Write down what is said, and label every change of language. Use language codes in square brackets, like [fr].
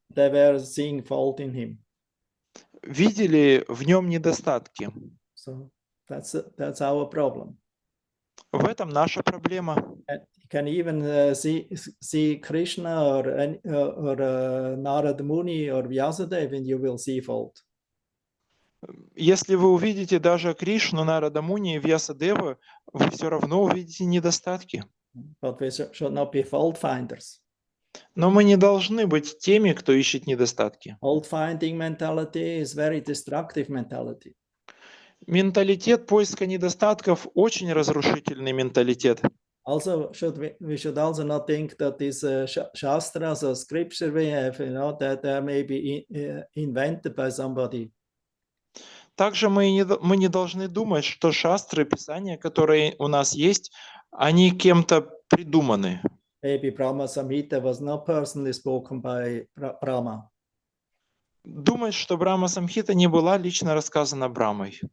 [en] They were seeing fault in him. [ru] Видели в нем недостатки. [en] So that's our problem. [ru] В этом наша проблема. [en] You can even see Krishna or Narada Muni or Vyasadeva, and you will see fault. [ru] Если вы увидите даже Кришну, Нарада Муни и Вьясадеву, вы все равно увидите недостатки. [en] But we should not be fault finders. [ru] Но мы не должны быть теми, кто ищет недостатки. [en] Fault finding mentality is very destructive mentality. [ru] Менталитет поиска недостатков очень разрушительный менталитет. [en] Also, we should also not think that these shastras or scripture we have, you know, that they may be invented by somebody. [ru] Также мы не должны думать, что шастры, писания, которые у нас есть, они кем-то придуманы. [en] Maybe Brahma Samhita was not personally spoken by Brahma. [ru] Думать, что Брахма Самхита не была лично рассказана Брамой.